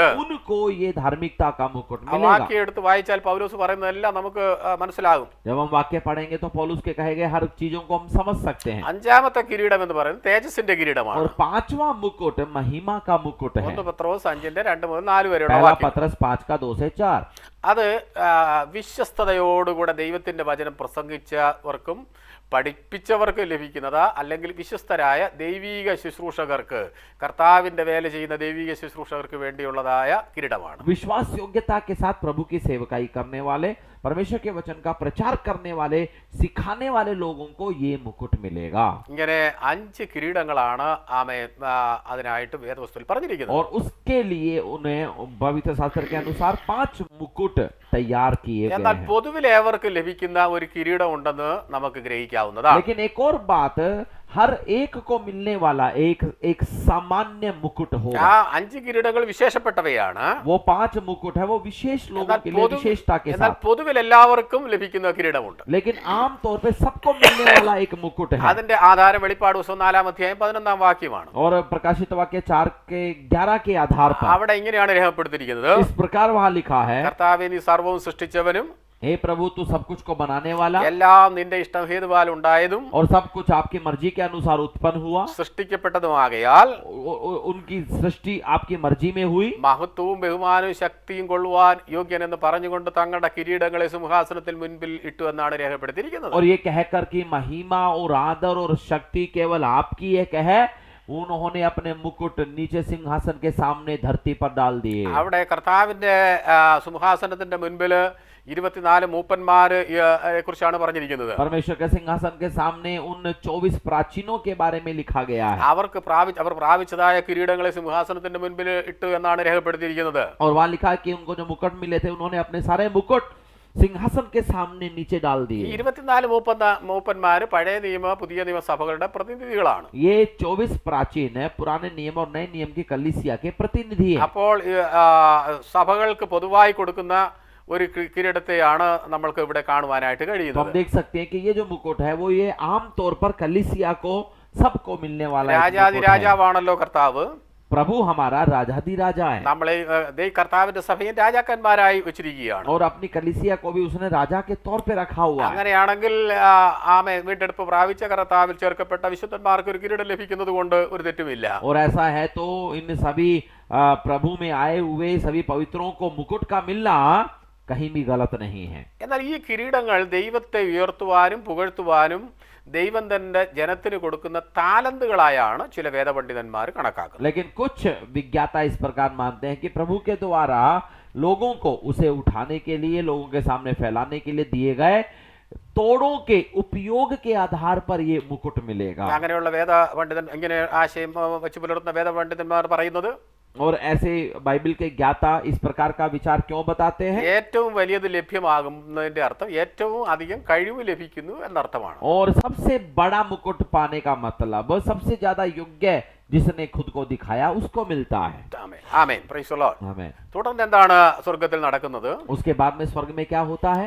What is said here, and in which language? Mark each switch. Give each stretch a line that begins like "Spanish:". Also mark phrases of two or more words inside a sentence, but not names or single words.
Hindi: उनको ये धार्मिकता का मुकुट मिलेगा.
Malayalam: വാക്യം എടുത്ത് വായിച്ചാൽ പൗലോസ് പറയുന്നതെല്ലാം നമുക്ക് മനസ്സിലാകും.
Hindi: जब हम वाक्य पढ़ेंगे तो पौलुस के कहे गए हर चीजों को हम समझ सकते हैं.
Malayalam: അഞ്ചാമത്തെ കിരീടം എന്ന് പറയുന്നത് തേജസ്സിന്റെ കിരീടമാണ്.
Hindi: और पांचवा मुकुट महिमा का मुकुट है.
Malayalam: 1 പത്രോസ് 5:2-4 വരെയുള്ള
Hindi: पहला
Malayalam: വാക്യം.
Hindi: पत्रस 5 का 2 से 4.
Malayalam: അത് വിശ്വസ്തയോടുകൂടെ ദൈവത്തിന്റെ വചനം പ്രസംഗിച്ചവർക്കും പഠിപ്പിച്ചവർക്ക് ലഭിക്കുന്നതാ, അല്ലെങ്കിൽ വിശ്വസ്തരായ ദൈവീക ശുശ്രൂഷകർക്ക്, കർത്താവിന്റെ വേല ചെയ്യുന്ന ദൈവീക ശുശ്രൂഷകർക്ക് വേണ്ടിയുള്ളതായ കിരീടമാണ്.
Hindi: विश्वास योग्यता के साथ प्रभु की सेवकाई करने वाले, परमेश्वर के वचन का प्रचार करने वाले, सिखाने वाले लोगों को ये मुकुट मिलेगा.
Malayalam: ഇങ്ങനെ 5 കിരീടങ്ങളാണ് അതിനായിട്ട് വേദപുസ്തകത്തിൽ പറഞ്ഞിരിക്കുന്നത്.
Hindi: और उसके लिए उन्हें पवित्र शास्त्र के अनुसार 5 मुकुट तैयार किए गए
Malayalam: എന്നാൽ
Hindi: हैं.
Malayalam: പൊതുവിൽ ഏവർക്ക് ലഭിക്കുന്ന ഒരു കിരീടം ഉണ്ടെന്ന് നമുക്ക് ഗ്രഹിക്കാവുന്നതാണ്.
Hindi: लेकिन एक और बात, हर एक को मिलने वाला एक सामान्य मुकुट होगा.
Malayalam: ആ 5 കിരീടങ്ങൾ വിശേഷപ്പെട്ടവയാണ്.
Hindi: वो 5 मुकुट है, वो विशेष लोगों के लिए विशेषता के
Malayalam: എന്നാൽ
Hindi: साथ.
Malayalam: പൊതുവിൽ എല്ലാവർക്കും ലഭിക്കുന്ന കിരീടമുണ്ട്.
Hindi: लेकिन आम तौर पे सबको मिलने वाला एक मुकुट है.
Malayalam: അതിന്റെ ആധാരം വെളിപ്പാട് പുസ്തകം 4-11 വാക്യമാണ്.
Hindi: और प्रकाशित वाक्य 4:11 के आधार पर
Malayalam: അവിടെ ഇങ്ങനെയാണ് രേഖപ്പെടുത്തിയിരിക്കുന്നത്.
Hindi: इस प्रकार वहां लिखा है,
Malayalam: കർത്താവേ, നീ സർവ്വവും സൃഷ്ടിച്ചവനും
Hindi: हे प्रभु तू सब कुछ को बनाने वाला,
Malayalam: എല്ലാം നിന്റെ ഇഷ്ടം ഹേതുവാൽ ഉണ്ടായതും
Hindi: और सब कुछ आपकी मर्जी के अनुसार उत्पन्न हुआ,
Malayalam: സൃഷ്ടിക്കപ്പെട്ടതുമാകയാൽ
Hindi: उनकी सृष्टि आपकी मर्जी में हुई,
Malayalam: മഹത്വവും ബഹുമാനവും ശക്തിയും കൊള്ളുവാൻ യോഗ്യനെന്ന് പറഞ്ഞുകൊണ്ട് തങ്ങളുടെ കിരീടങ്ങളെ സിംഹാസനത്തിൽ മുൻപിൽ ഇട്ടു എന്നാണ് രേഖപ്പെടുത്തിയിരിക്കുന്നത്.
Hindi: और ये कहकर कि महिमा और आदर और शक्ति केवल आपकी है कहे, उन्होंने अपने मुकुट नीचे सिंहासन के सामने धरती पर डाल दिए.
Malayalam: അവിടെ കർത്താവിന്റെ സിംഹാസനത്തിന്റെ മുൻപിൽ 24 മൂപ്പന്മാരെ കുറിച്ചാണ് പറഞ്ഞിരിക്കുന്നത്.
Hindi: परमेश्वर के सिंहासन के सामने उन 24 प्राचीनों के बारे में लिखा गया है.
Malayalam: അവർ പ്രാപിച്ചതായ കിരീടങ്ങളെ സിംഹാസനത്തിന്റെ മുൻപിൽ ഇട്ടു എന്നാണ് രേഖപ്പെടുത്തിയിരിക്കുന്നത്.
Hindi: और वहां लिखा है कि उनको जो मुकुट मिले थे उन्होंने अपने सारे मुकुट सिंहासन के सामने नीचे डाल दिए.
Malayalam: 24 മൂപ്പന്മാര് പഴയ നിയമ പുതിയ നിയമ സഭകളുടെ പ്രതിനിധികളാണ്.
Hindi: ये 24 प्राचीन है, पुराने नियम और नए नियम की कलीसिया के प्रतिनिधि हैं.
Malayalam: അപ്പോൾ സഭകൾക്ക് പൊതുവായി കൊടുക്കുന്ന ഒരു കിരീടത്തെയാണ് നമ്മൾക്ക് ഇവിടെ കാണുവാനായിട്ട്
Hindi: तो हम
Malayalam: കഴിയുന്നത്.
Hindi: देख सकते हैं कि ये जो मुकुट है वो ये आम तौर पर कलीसिया को सबको मिलने वाला एक
Malayalam: രാജാതി
Hindi: मुकुट है.
Malayalam: രാജാവാണല്ലോ കർത്താവ്.
Hindi: प्रभु हमारा राजाधि राजा है,
Malayalam: നമ്മളെ കർത്താവിന്റെ സഭയെ രാജാക്കന്മാരായി വെച്ചിരിക്കുകയാണ്.
Hindi: और अपनी कलीसिया को भी उसने राजा के तौर पे रखा हुआ है.
Malayalam: അങ്ങനെയാണെങ്കിൽ വീണ്ടെടുപ്പ് പ്രാപിച്ച കർത്താവിൽ ചേർക്കപ്പെട്ട വിശുദ്ധന്മാർക്ക് ഒരു കിരീടം ലഭിക്കുന്നത് കൊണ്ട് ഒരു തെറ്റുമില്ല.
Hindi: और ऐसा है तो इन सभी प्रभु में आए हुए सभी पवित्रों को मुकुट का मिलना कहीं भी गलत नहीं है.
Malayalam: എന്നാൽ ഈ കിരീടങ്ങൾ ദൈവത്തെ ഉയർത്തുവാനും പുകഴ്ത്തുവാനും ദൈവം തന്റെ ജനത്തിന് കൊടുക്കുന്ന താലന്തുകളായാണ് ചില വേദപണ്ഡിതന്മാർ കണക്കാക്കുന്നത്.
Hindi: लेकिन कुछ विज्ञाता इस प्रकार मानते हैं कि प्रभु के द्वारा लोगों को उसे उठाने के लिए, लोगों के सामने फैलाने के लिए दिए गए तोड़ों के उपयोग के आधार पर ये मुकुट मिलेगा.
Malayalam: അങ്ങനെയുള്ള വേദപണ്ഡിതൻ ഇങ്ങനെ ആശയം വെച്ച് പുലർത്തുന്ന വേദപണ്ഡിതന്മാർ പറയുന്നത്,
Hindi: और ऐसे बाइबल के ज्ञाता इस प्रकार का विचार क्यों बताते हैं?
Malayalam: ഏറ്റവും വലിയത് ലഭ്യമാകുന്നതിന്റെ അർത്ഥം ഏറ്റവും അധികം കഴിവ് ലഭിക്കുന്നു എന്നർത്ഥമാണ്.
Hindi: और सबसे बड़ा मुकुट पाने का मतलब सबसे ज्यादा योग्य जिसने खुद को दिखाया उसको मिलता है.
Malayalam: ആമേൻ.
English: praise the Lord.
Hindi: आमीन.
Malayalam: തുടർന്ന് എന്താണ് സ്വർഗ്ഗത്തിൽ നടക്കുന്നത്?
Hindi: उसके बाद में स्वर्ग में क्या होता है?